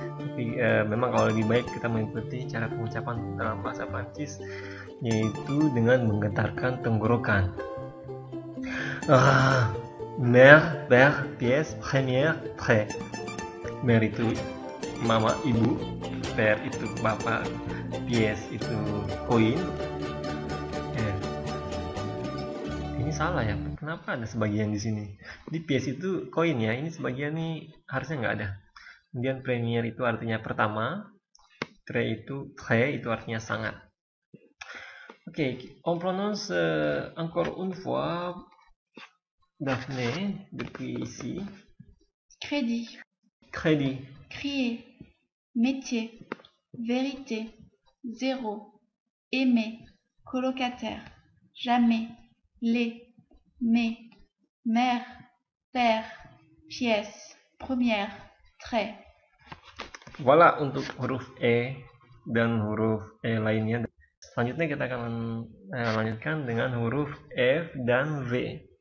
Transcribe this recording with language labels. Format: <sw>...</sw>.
<id>Tapi memang kalau lebih baik kita mengikuti cara pengucapan dalam bahasa Prancis, yaitu dengan menggetarkan tenggorokan.</id> <fr>Mère, père, pièce, première, trait.</fr> <id>Mère itu mama, ibu, père itu bapak, pièce itu koin. Ini salah ya, kenapa ada sebagian di sini? Di pièce itu koin ya, ini sebagian nih harusnya nggak ada. Kemudian première itu artinya pertama, trait itu artinya sangat.</id> <fr>Oke, on prononce encore une fois, Daphné, depuis ici. crédit, Crédit, crier, métier, vérité, zéro, aimer, colocataire, jamais, les, mais, mère, père, pièce, première, trait.</fr> <id>Voilà untuk huruf dan huruf lainnya. Selanjutnya kita akan lanjutkan dengan huruf F dan V.</id>